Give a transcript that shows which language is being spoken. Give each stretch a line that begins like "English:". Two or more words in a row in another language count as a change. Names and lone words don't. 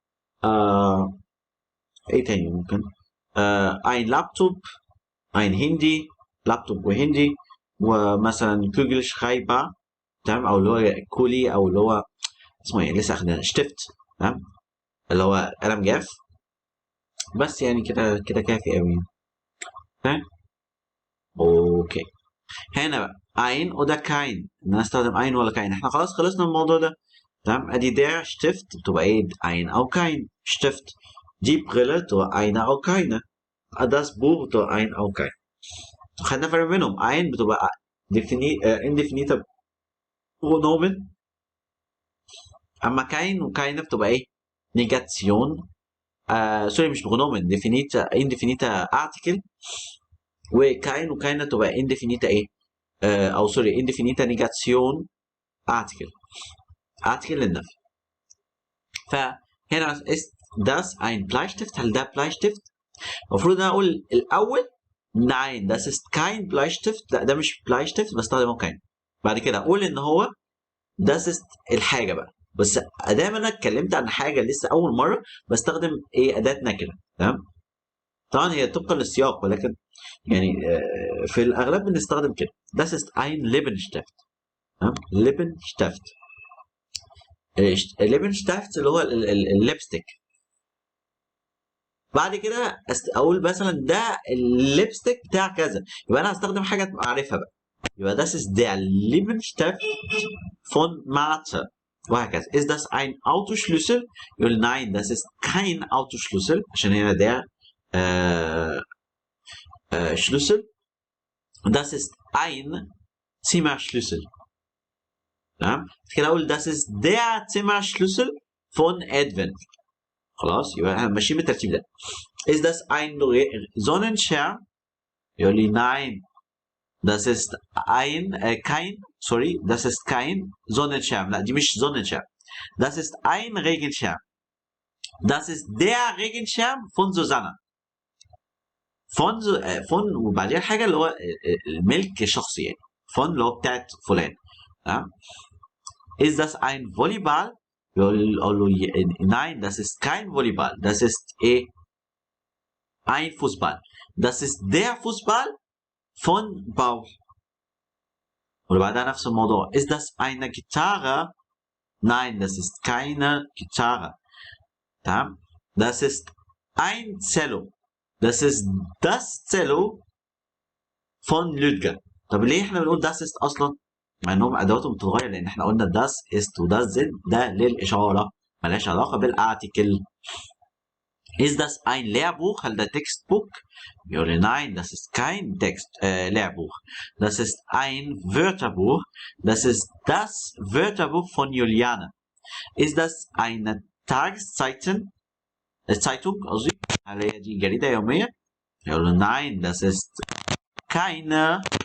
Arabic: ايه تاني ممكن؟
German: ein Laptop، ein Handy،
Arabic: لابتوب وهندي، ومثلا Kugelschreiber، تمام، او اللي هو كولي، او اللي هو اسمه ايه لسه اخدنا شتفت، تمام، اللي هو قلم جاف. بس يعني كده كافي قوي. تمام. اوكي. هنا بقى
German: ein oder kein،
Arabic: ان انا استخدم
German: ein ولا kein.
Arabic: احنا خلاص خلصنا من الموضوع ده. تمام. ادي
German: der Stift
Arabic: بتبقى ايه
German: ein او kein Stift. die Brille بتبقى eine او keine. das Buch بتبقى ein او kein.
Arabic: خدنا فرق بينهم. ein بتبقى
English: indefinite pronomen،
Arabic: اما kein وكاينه بتبقى ايه negation. سوري مش pronomen،
English: indefinite article.
Arabic: وكاين وكاينه تبقى indefinite ايه او سوري
English: indefinite negation article
Arabic: للنفي.
German: فهنا ist das ein Bleistift؟
Arabic: هل ده
German: Bleistift؟
Arabic: المفروض انا اقول الاول
German: nein das ist kein Bleistift،
Arabic: لا ده مش Bleistift، بستخدمه kein. بعد كده اقول ان هو
German: das ist
Arabic: الحاجه بقى. بس ادام انا اتكلمت عن حاجه لسه اول مره بستخدم ايه اداه نكره. تمام. طبعا هي طبقا للسياق، ولكن يعني في الاغلب بنستخدم كده
German: das ist ein Lippenstift.
Arabic: تمام. Lippenstift. Lippenstift اللي هو الليبستيك. بعد كده اقول مثلا ده الليبستيك بتاع كذا، يبقى انا هستخدم حاجه تبقى عارفها بقى.
German: يبقى das ist der Lippenstift von Martha، وهكذا. ist das ein Autoschlüssel؟
Arabic: يقول
German: nein das ist kein Autoschlüssel،
Arabic: عشان هنا
German: der Schlüssel. das ist ein Zimmerschlüssel.
Arabic: تمام. كده اقول
German: das ist der Zimmerschlüssel von Edwin.
Arabic: خلاص. يبقى احنا ماشيين بالترتيب ده.
German: ist das ein Sonnenschirm؟
Arabic: يقول لي
German: nein das ist das ist kein Sonnenschirm.
Arabic: لا دي مش Sonnenschirm.
German: das ist ein Regenschirm. das ist der Regenschirm von Susanna.
Arabic: von وبعدين حاجه اللي هو الملك الشخصي يعني. von اللي هو بتاعت فلان. تمام.
German: ist das ein Volleyball؟
Arabic: يقول له
German: nein das ist kein Volleyball. das ist ein Fußball. das ist der Fußball von Paul.
Arabic: وبعدها نفس الموضوع.
German: ist das eine Gitarre؟ nein das ist keine Gitarre. تمام. das ist ein Cello. das ist das Cello von Ludger.
Arabic: طب ليه احنا بنقول
German: das ist
Arabic: اصلا؟ مع انهم ادواتهم بتتغير، لان احنا قلنا
German: das ist
Arabic: و
German: das sind
Arabic: ده للاشاره، ملهاش علاقه بالارتيكل.
German: ist das ein Lehrbuch؟
Arabic: هل ده
German: Textbook؟
Arabic: يقول لي
German: nein das ist kein Lehrbuch. das ist ein Wörterbuch. das ist das Wörterbuch von Juliane. ist das eine Zeitung
Arabic: قصدي، هل هي دي جريدة يومية؟ يقول له
German: nein das ist keine.